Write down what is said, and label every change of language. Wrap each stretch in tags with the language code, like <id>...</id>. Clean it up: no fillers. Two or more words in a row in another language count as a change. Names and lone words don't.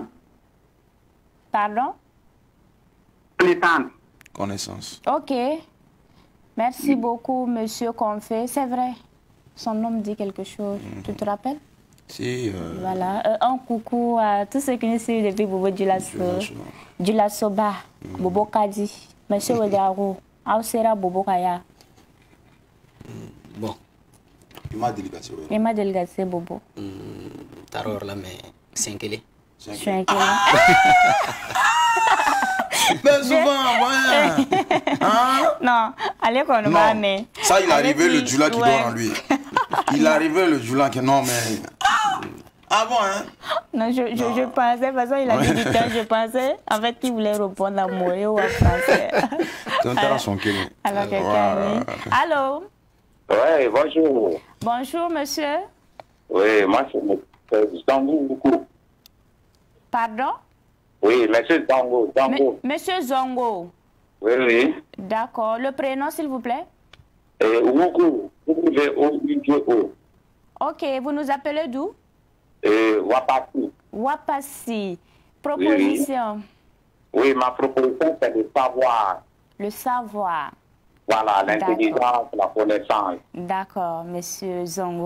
<fr>Pardon? Connaissance. Connaissance. Ok. Merci beaucoup, monsieur Confé. C'est vrai. Son nom dit quelque chose. Tu te rappelles? Si. Voilà. Un coucou à tous ceux qui nous suivent depuis Bobo Djulasso. Djulasso Ba. Bobo Kadi. Monsieur Ouedraogo. Aoussera Bobo Kaya. Bon. Il m'a délicaté. Il m'a délicaté, Bobo. Taror là, mais 5 kg. 5 kg. Ben souvent, ouais. Hein? Non, allez qu'on va, mais... Ça, il arrivait le Djoula qui dort en lui. Il arrivait le Djoula qui... Non, mais... Ah bon, hein? Non, je pensais, parce qu'il a dit du temps, je pensais, en fait, qu'il voulait répondre à Moé ou à français. Alors, quelqu'un... Allô? Oui, bonjour. Bonjour, monsieur. Oui, moi, c'est Zango. Pardon? Oui, monsieur Zango. Monsieur Zongo. Oui, oui. D'accord. Le prénom, s'il vous plaît? Ougo. O-U-G-O. Ok, vous nous appelez d'où? Wapassi. Wapassi. Proposition? Oui, ma proposition, c'est de savoir. Le savoir. Voilà, l'intelligence, la connaissance. D'accord, monsieur Zongo.</fr>